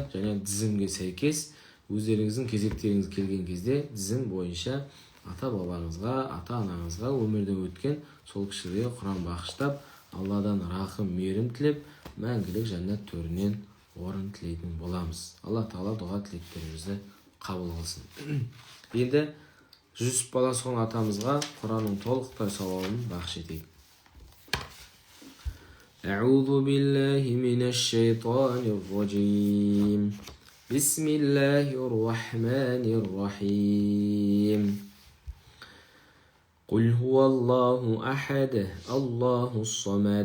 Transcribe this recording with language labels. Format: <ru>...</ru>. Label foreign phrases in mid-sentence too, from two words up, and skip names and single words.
<kk>Және тізімге сәйкес өздеріңіздің кезектеріңіз келген кезде тізім бойынша ата-бабаңызға, ата-анаңызға өмірден өткен сол кісілерге Құран бағыштап, Алладан рахым, мейірім тілеп, мәңгілік жәннат төрінен орын тілейтін боламыз. Алла Тағала дұға тілектерімізді қабыл қылсын. Енді Жүсіп Баласұғын атамызға Құранның толықтай сауабын бағыш етейік.</kk> <ar>أعوذ بالله من الشيطان الرجيم بسم الله الرحمن الرحيم قل هو الله أحد الله الصمد</ar>